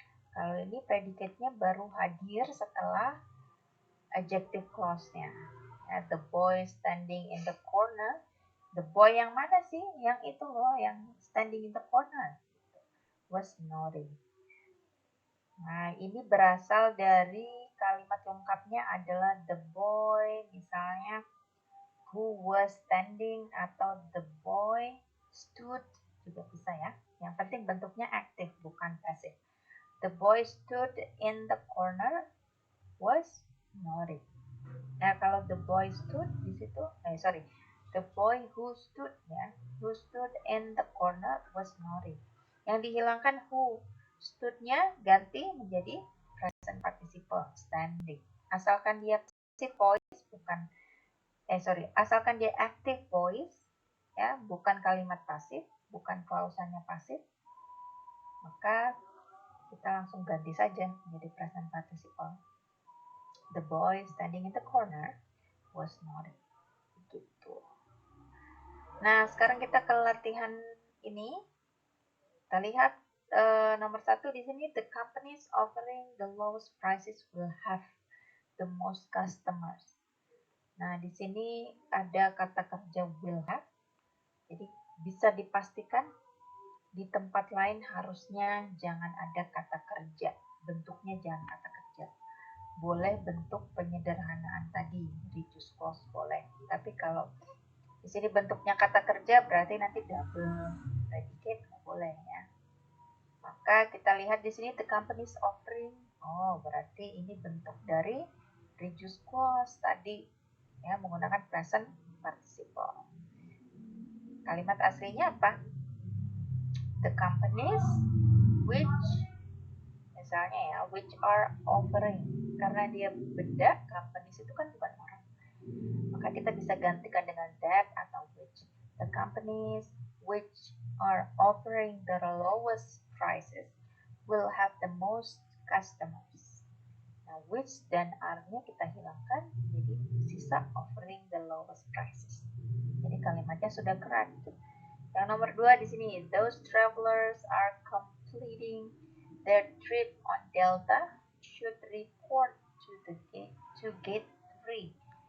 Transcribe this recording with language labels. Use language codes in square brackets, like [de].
[id] Kalau ini predicate-nya baru hadir setelah adjective clause-nya. [en] Ya, the boy standing in the corner. The boy [id] yang mana sih? Yang itu loh, yang [en] standing in the corner. Was nodding. [id] Nah, ini berasal dari kalimat lengkapnya adalah the boy, misalnya [en] who was standing [id] atau [en] the boy stood [id] juga bisa ya. Yang penting bentuknya aktif bukan pasif. [en] The boy stood in the corner was nodding. [id] Nah, kalau [en] the boy stood [id] di situ, [en] the boy who stood ya, who stood in the corner was nodding. [id] Yang dihilangkan who, stood-nya ganti menjadi present participle standing. Asalkan dia passive voice bukan asalkan dia active voice ya, bukan kalimat pasif, bukan klausanya pasif, maka kita langsung ganti saja menjadi present participle. [en] The boy standing in the corner was nodding. [id] Gitu. Nah, sekarang kita ke latihan ini. Kita lihat nomor 1 di sini, [en] the companies offering the lowest prices will have the most customers. [id] Nah, di sini ada kata kerja will have. Jadi bisa dipastikan di tempat lain harusnya jangan ada kata kerja. Bentuknya jangan kata kerja. Boleh bentuk penyederhanaan tadi, reduced clause boleh. Tapi kalau di sini bentuknya kata kerja berarti nanti double predicate nggak boleh ya. Maka kita lihat di sini [en] the company is offering. [id] Oh, berarti ini bentuk dari reduced clause tadi ya, menggunakan present participle. Kalimat aslinya apa? [en] The companies which [id] misalnya ya, [en] which are offering. [id] Karena dia benda, companies itu kan bukan orang. Maka kita bisa gantikan dengan that atau which. [en] The companies which are offering the lowest prices will have the most customers. [id] Nah, which dan are-nya kita hilangkan, jadi sisa offering the lowest prices. Jadi kalimatnya sudah correct. Yang nomor 2 di sini, [en] those travelers are completing their trip on Delta should report to gate 3.